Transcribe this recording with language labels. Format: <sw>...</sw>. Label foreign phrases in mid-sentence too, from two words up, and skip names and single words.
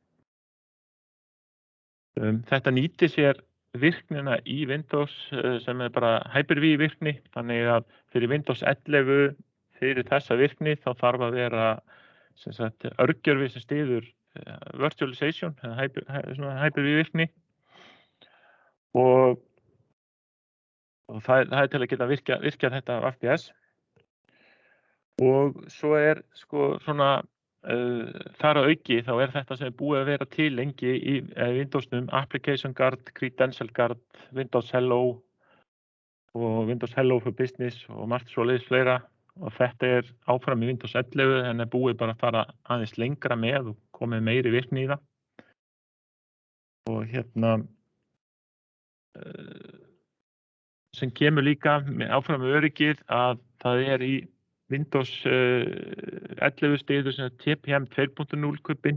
<is>Þetta nýti sér virknina í Windows sem bara Hyper-V virkni, þannig að fyrir Windows 11 fyrir þessa virkni þá þarf að vera örgjörfi sem styður virtualization, Hyper-V virkni og það til að geta virkjað þetta VAF-BS. Og svo þar að auki þá þetta sem búið að vera til lengi í Windowsnum, Application Guard, Credential Guard, Windows Hello og Windows Hello for Business og margt svoleiðis fleira. Og þetta áfram í Windows 11 en búið bara að fara aðeins lengra með og komið meiri virkni í það. Og sem kemur líka áfram með öryggið að það í Windows 11 styður sem TPM 2.0 kubbin.</is>